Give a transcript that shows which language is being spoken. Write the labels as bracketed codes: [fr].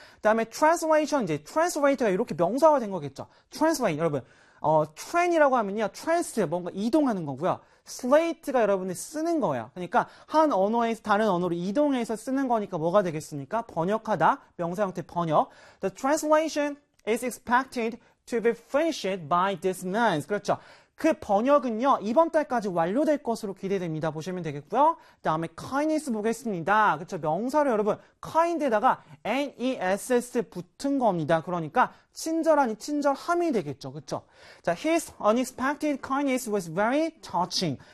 [ko] 그다음에 translation, 이제 translator가 이렇게 명사화된 거겠죠. translate 여러분. train이라고 하면요, trans, 뭔가 이동하는 거고요. slate가 여러분이 쓰는 거예요. 그러니까 한 언어에서 다른 언어로 이동해서 쓰는 거니까 뭐가 되겠습니까? 번역하다, 명사 형태 번역. [en] The translation is expected to be finished by this month. [ko] 그렇죠. 그 번역은요, 이번 달까지 완료될 것으로 기대됩니다. 보시면 되겠고요. 다음에 kindness 보겠습니다. 그렇죠. 명사를 여러분, kind에다가 ness 붙은 겁니다. 그러니까 친절하니 친절함이 되겠죠. 그렇죠. 자, [en] his unexpected kindness was very touching.